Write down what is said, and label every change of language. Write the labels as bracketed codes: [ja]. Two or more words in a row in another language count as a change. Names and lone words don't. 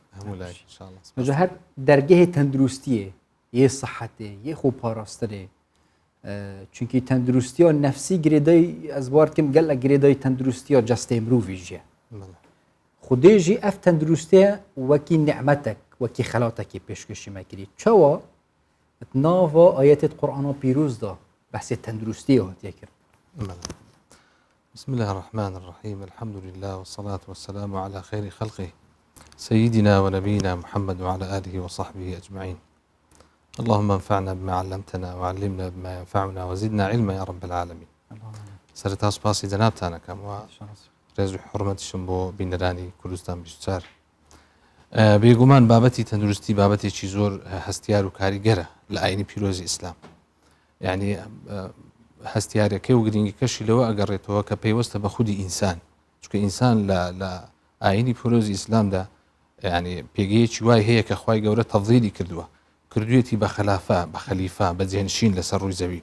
[ku] مەجا هەر دەرگەهی تەندروستیە یە سەحەتێ یە خۆ پاراستنێ چونکی تەندروستیە نەفسی گرێدەی ئەزوارکم گەل لە گرێدەی تەندروستیە جەستەی مرۆڤیژیە خودێژی ئەف تەندروستیە وەکی نعمەتێک وەکی خەلاتێکی پێشکەشی مەکردی چاوە ناوە ئاەتێت قورئانە پیرۆزدا بەحسێ تەندروستیە هاتیە کرد. [ar] بسم الله الرحمن الرحيم الحمد لله والصلاة والسلام على خير خلقه سيدنا ونبينا محمد وعلى آله وصحبه أجمعين. اللهم انفعنا بما علمتنا وعلمنا بما ينفعنا وزدنا علما يا رب العالمين. [ckb] سرتا سپاسی جنابتانەکەم و ڕێز و حڕمەتیشم بۆ بینەرانی کوردستان 24. بێگومان بابەتی تەندروستی بابەتێکی زۆر هەستیار و کاریگەرە لە ئاینی پیرۆزی ئیسلام. یعنی هەستیارەکەی و گرنگی کەشی لەوە ئەگەڕێتەوە کە پەیوەستە بە خودی ئینسان چونکە ئینسان لە ئاینی پیرۆزی ئیسلامدا یعنی پێگەیەکی وای هەیە کە خوای گەورە تەفضیلی کردووەتی بە خەلافە بە خەلیفە بە جێنشین لەسەر ڕووی زەوی.